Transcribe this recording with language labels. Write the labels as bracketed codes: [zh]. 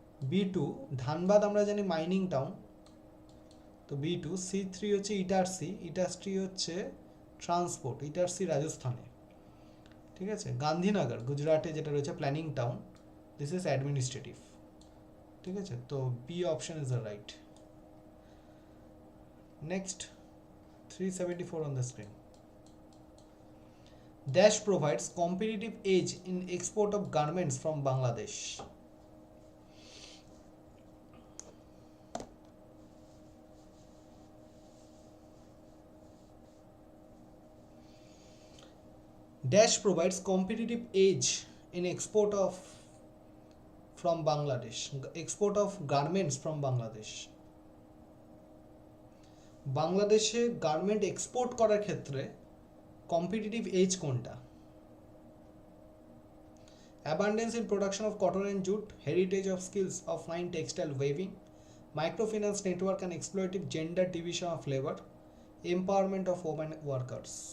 [bn] B2 Dhanbad আমরা জানি mining town, তো B2। C3 হচ্ছে ইটারসি, ইটারসি হচ্ছে ট্রান্সপোর্ট, ইটারসি রাজস্থানে, ঠিক আছে। গান্ধীনগর গুজরাটে যেটা রয়েছে planning town, [en] this is administrative, [bn] ঠিক আছে। [en] তো B option is the right. Next 374 on the screen. Dash provides competitive edge in export of garments from Bangladesh. Dash provides competitive edge in export of from Bangladesh, export of garments from Bangladesh. [bn] বাংলাদেশে garment export করার ক্ষেত্রে competitive age কোনটা? [en] Abundance in production of cotton and jute, heritage of skills of fine textile weaving, microfinance network and exploitative gender division of labor, empowerment of women workers.